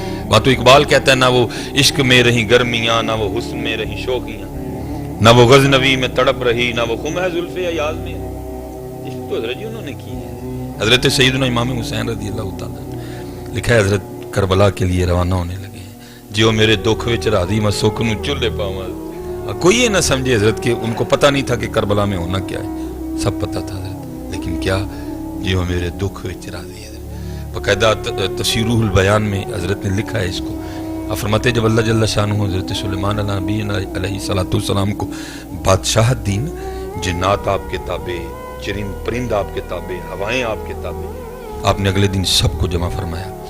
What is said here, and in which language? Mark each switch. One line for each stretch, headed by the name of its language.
Urdu: وہاں تو اقبال کہتا ہے نہ وہ عشق میں رہی گرمیاں، نہ وہ حسن میں رہی شوقیاں، نہ وہ غزنوی میں تڑپ رہی، نہ وہ خم ہے زلف ایاز میں. عشق تو حضرت جی انہوں نے کی ہے. حضرت سیدنا امام حسین رضی اللہ تعالیٰ لکھا ہے حضرت کربلا کے لیے روانہ ہونے لگے ہیں.
Punjabi: جو میرے دکھ وچ راضی میں سکھ نو چولہے پاواں.
Urdu: کوئی یہ نہ سمجھے حضرت کہ ان کو پتہ نہیں تھا کہ کربلا میں ہونا کیا ہے، سب پتہ تھا حضرت. لیکن کیا
Punjabi: جو میرے دکھ وچ راضی ہے.
Urdu: باقاعدہ تفسیر روح البیان میں حضرت نے لکھا ہے اس کو. فرماتے جب اللہ جل شانہ حضرت سلیمان نبی علیہ الصلوۃ والسلام کو بادشاہت دین، جنات آپ کے تابع، چرند پرند آپ کے تابع، ہوائیں آپ کے تابع، آپ نے اگلے دن سب کو جمع فرمایا.